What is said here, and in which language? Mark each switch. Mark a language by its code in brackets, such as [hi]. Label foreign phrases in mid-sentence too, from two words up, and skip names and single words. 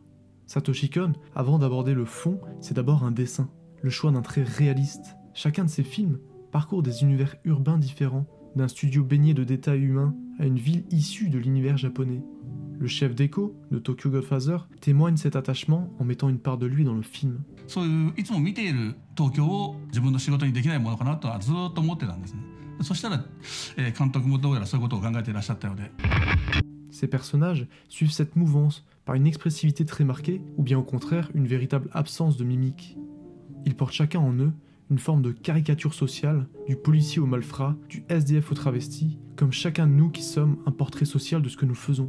[fr] Satoshi Kon, avant d'aborder le fond, c'est d'abord un dessin, le choix d'un trait réaliste. Chacun de ses films parcourt des univers urbains différents, d'un studio baigné de détails humains à une ville issue de l'univers japonais. Le chef d'écho de Tokyo Godfather témoigne cet attachement en mettant une part de lui dans le film. [ja] そういういつも見ている東京を自分の仕事にできないものかなとはずっと思ってたんですね。そしたら、監督もどうやらそういうことを考えていらっしゃったようで。 [fr] Ces personnages suivent cette mouvance par une expressivité très marquée ou bien au contraire une véritable absence de mimique. Ils portent chacun en eux une forme de caricature sociale, du policier au malfrat, du SDF au travesti, comme chacun de nous qui sommes un portrait social de ce que nous faisons.